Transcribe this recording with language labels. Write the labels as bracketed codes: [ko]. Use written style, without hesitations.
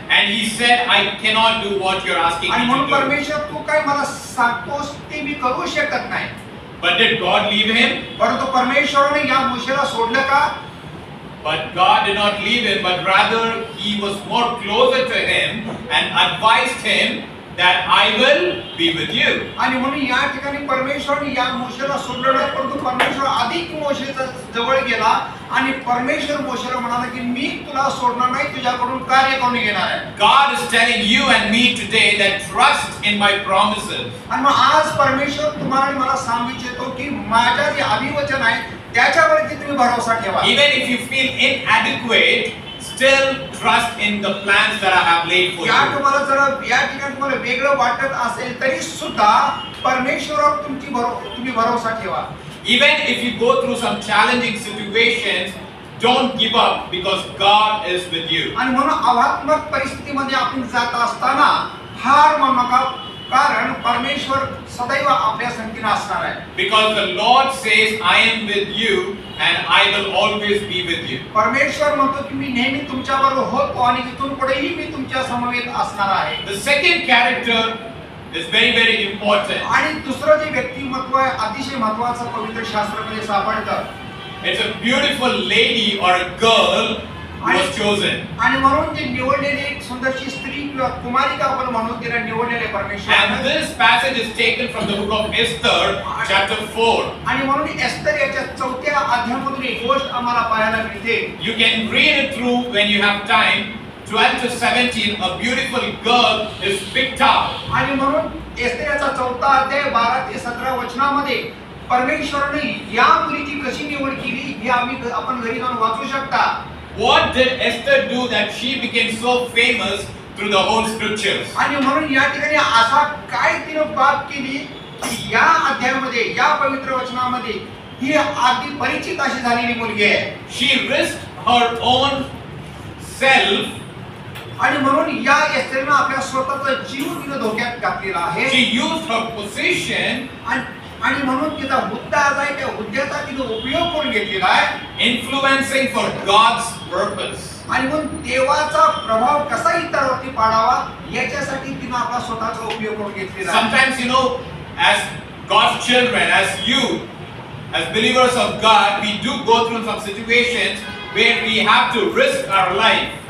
[en] And he said, I cannot do what you're asking [mr] आणि [en] me [mr] म्हणून [en] to do. [mr] परमेश्वर तू काय मला सांगतोस ते मी करू शकत नाही. [en] But did God leave him? [mr] परंतु परमेश्वराने या मोशेला सोडलं का? [en] But God did not leave him, but rather he was more closer to him and advised him that I will be with you. [mr] आणि म्हणून या ठिकाणी परमेश्वराने या मोशेला सोडलं नाही, परंतु परमेश्वर अधिक मोशेच्या जवळ गेला आणि परमेश्वर मोशेला म्हणाला की मी तुला सोडणार नाही, तुझ्याकडून कार्य करून घेणार आहे. [en] God is telling you and me today that trust in my promises. [mr] आणि मग आज परमेश्वर तुम्हाला आणि मला सांगू इच्छितो की माझ्या जे अभिवचन आहे त्याच्यावरती तुम्ही भरोसा ठेवा. [en] Even if you feel inadequate, still trust in the plans that I have laid for [mr] या [en] you. [mr] तुम्हाला जर या ठिकाणी तुम्हाला वेगळं वाटत असेल तरी सुद्धा परमेश्वरावर तुम्ही भरोसा ठेवा. [en] Even if you go through some challenging situations, don't give up because God is with you. [mr] आणि म्हणून आव्हानात्मक परिस्थितीमध्ये आपण जात असताना हार मानू नका, कारण परमेश्वर सदैव आपल्या संगतीने असणार आहे. [en] Because the Lord says, I am with you and I will always be with you. [mr] परमेश्वर म्हणतो की मी नेहमी तुमच्याबरोबर होतो आणि इथून पुढेही मी तुमच्या समवेत असणार आहे. [en] The second character is very, very important. [mr] आणि दुसरं जे व्यक्तिमत्व आहे अतिशय महत्त्वाचं पवित्र शास्त्रामध्ये सापडतं. [en] It's a beautiful lady or a girl who was chosen. [mr] आणि म्हणून जे निवडलेले एक सुंदरशी स्त्री किंवा कुमारिका आपण म्हणून तिला निवडलेले [en] And [mr] परमेश्वर. [en] this passage is taken from the book of Esther, chapter 4. [mr] आणि म्हणून एस्तर याच्या 4थ्या अध्यायामधून एक गोष्ट आम्हाला पाहायला मिळते. [en] You can read it through when you have time. 12 to 17, a beautiful girl is picked up. [mr] आणि म्हणून एस्तर याचा 4था अध्याय 12 ते 17 वचनामध्ये परमेश्वराने या मुलीची कशी निवड केली हे आपण घरी जाऊन वाचू शकता. [en] What did Esther do that she became so famous through the whole scriptures? [mr] आणि म्हणून या ठिकाणी असा काय तिनं बाब केली की या अध्यायामध्ये या पवित्र वचनामध्ये ही अगदी परिचित अशी झालेली मुलगी आहे. [en] She risked her own self. [mr] आणि म्हणून या एस्तेरनं आपल्या स्वतःचा जीव तिने धोक्यात घातलेला आहे. [en] She used her position [mr] आणि म्हणून तिचा हुद्दा आहे त्या हुद्द्याचा तिने उपयोग करून घेतलेला आहे. [en] influencing for God's purpose. [mr] आणि म्हणून देवाचा प्रभाव कसा इतरांवरती पाडावा याच्यासाठी तिने आपला स्वतःचा उपयोग करून घेतलेला आहे. [en] Sometimes, you know, as God's children, as you, as believers of God, we do go through some situations where we have to risk our life.